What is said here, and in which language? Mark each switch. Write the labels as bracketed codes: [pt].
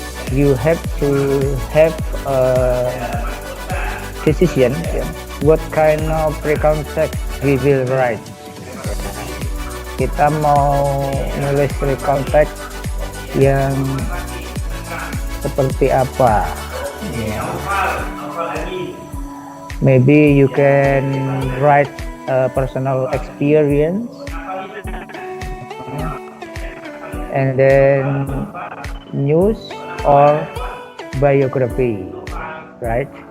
[en] You have to have a decision, ya, what kind of recount text we will write. [id] Kita mau nulis recount text yang seperti apa, ya. [en] Maybe you can write a personal experience, and then news or biography, right?